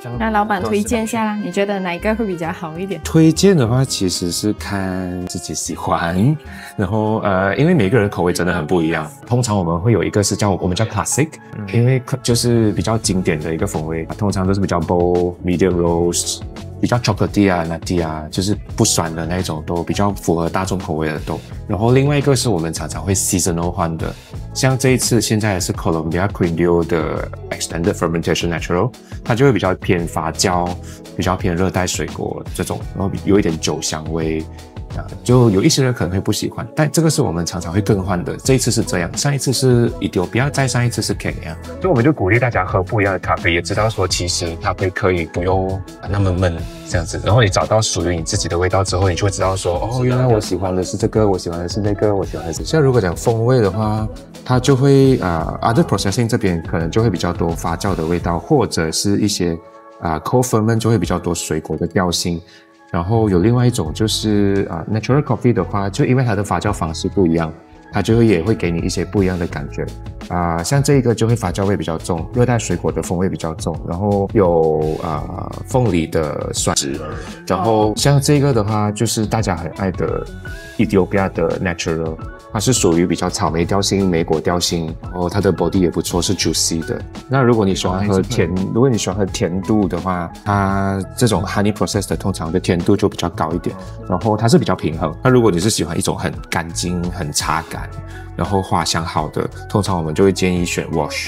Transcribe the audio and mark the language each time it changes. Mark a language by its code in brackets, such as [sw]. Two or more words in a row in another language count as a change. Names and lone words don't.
[zh] 那老闆推薦下來，你覺得哪一個會比較好一點？推薦的話，其實是看自己喜歡，然後因為每個人口味真的很不一樣。通常我們會有一個是我們叫 classic，因為就是比較經典的一個風味，通常都是比較 [en] bold、medium roast， [zh] 比較 chocolate 啊、nutty 啊，就是不酸的那種，都比較符合大众口味的豆。然後另外一個是我們常常會 seasonal 換的，像這一次現在是 Colombia Quindio 的 [en] Extended Fermentation Natural， [zh] 它就會比較偏發酵，比較偏熱帶水果這種，然後有一點酒香味。就有一些人可能會不喜歡，但這個是我們常常會更換的。這一次是這樣，上一次是Ethiopia，再上一次是 Kenya。所以我們就鼓勵大家喝不一樣的咖啡，也知道說其實咖啡可以不用那麼悶這樣子。然後你找到屬於你自己的味道之後，你就會知道說，哦，原來我喜歡的是這個，我喜歡的是那個，我喜歡的是。像如果講風味的話，它就會 [en] other processing [zh] 這邊可能就會比較多發酵的味道，或者是一些 [en] cold ferment [zh] 就會比較多水果的調性。然後有另外一種就是 [en] natural coffee [zh] 的話，就因為它的發酵方式不一樣，它就也會給你一些不一樣的感覺。像這一個就會發酵味比較重，熱帶水果的風味比較重，然後有鳳梨的酸質。然後像這個的話，就是大家很愛的 Ethiopia 的 natural， 它是屬於比較草莓調性、莓果調性，然後它的 body 也不錯，是 juicy 的。那如果你喜歡喝甜，如果你喜歡喝甜度的話，它這種 [en] honey process [zh] 的通常的甜度就比較高一點，然後它是比較平衡。那如果你是喜歡一種很乾淨、很茶感，然後花香好的，通常我們就會建議選 wash。